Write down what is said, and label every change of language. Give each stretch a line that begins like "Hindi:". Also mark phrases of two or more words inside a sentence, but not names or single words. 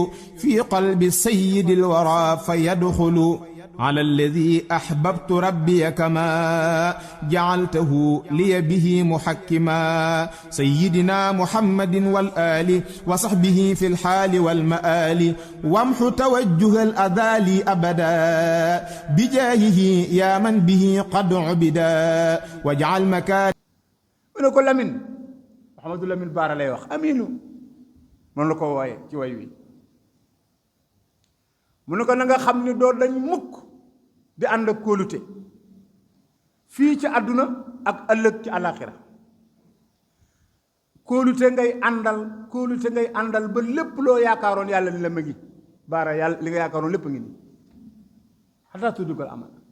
Arabic: في قلب السيد الورى فيدخل على الذي أحببت ربي كما جعلته لي به محكما سيدنا محمد والآل وصحبه في الحال والمآل وامح توجه الأذى أبدا بجاهه يا من به قد عبدا واجعل مكان من كل من
Wolof: محمد لمين بار lay wax aminu mon la ko waye ci way wi mu ne ko na nga xam ni doo dañ mukk di ànd ak kóolute fii ci àdduna ak ëllëg ci alaxira kóolute ngay àndal ba lépp loo yaakaaroon yàlla ni la ma ngi baara yàlla li nga yaakaaroon lépp ngi nii xataa tuddukal amal